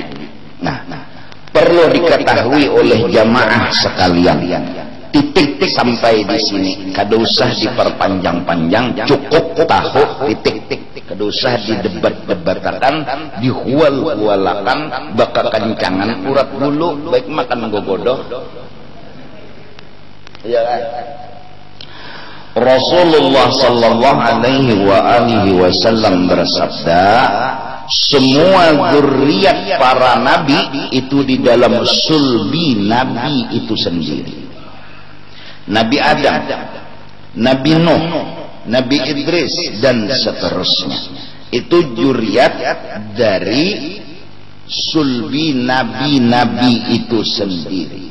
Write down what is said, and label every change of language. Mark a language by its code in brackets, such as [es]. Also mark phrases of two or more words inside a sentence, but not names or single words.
[bjn] Nah, perlu diketahui oleh jamaah sekalian, titik sampai di sini kada usah diperpanjang-panjang, cukup tahu titik. Kada usah didebat-debatakan, dihual-hualakan, baka kencangan urat bulu, baik makan gogodoh. Iya kan? Rasulullah [ar] صلى الله عليه وسلم [bjn] bersabda, semua zuriat para nabi itu di dalam sulbi nabi itu sendiri. Nabi Adam, Nabi Nuh, Nabi Idris dan seterusnya, itu zuriat dari sulbi nabi-nabi itu sendiri.